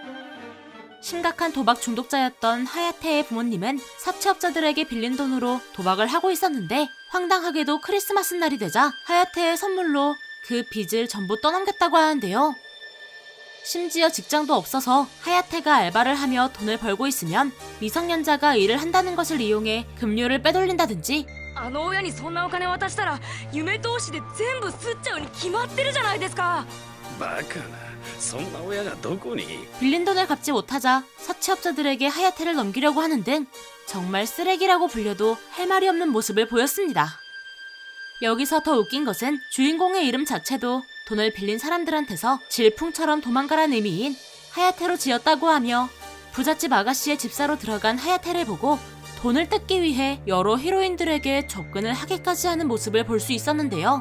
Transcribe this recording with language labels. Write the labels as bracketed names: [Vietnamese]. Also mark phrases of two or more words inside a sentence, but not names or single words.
[Korean] 심각한 도박 중독자였던 하야테의 부모님은 사채업자들에게 빌린 돈으로 도박을 하고 있었는데 황당하게도 크리스마스 날이 되자 하야테의 선물로 그 빚을 전부 떠넘겼다고 하는데요. 심지어 직장도 없어서 하야테가 알바를 하며 돈을 벌고 있으면 미성년자가 일을 한다는 것을 이용해 급료를 빼돌린다든지 [Japanese] あの親にそんなお金渡したら夢投資で全部吸っちゃうに決まってるじゃないですか。バカな、そんな親がどこに。 [Korean] 빌린 돈을 갚지 못하자 사채업자들에게 하야테를 넘기려고 하는 등 정말 쓰레기라고 불려도 할 말이 없는 모습을 보였습니다. 여기서 더 웃긴 것은 주인공의 이름 자체도 돈을 빌린 사람들한테서 질풍처럼 도망가란 의미인 하야테로 지었다고 하며 부잣집 아가씨의 집사로 들어간 하야테를 보고 돈을 뜯기 위해 여러 히로인들에게 접근을 하기까지 하는 모습을 볼 수 있었는데요.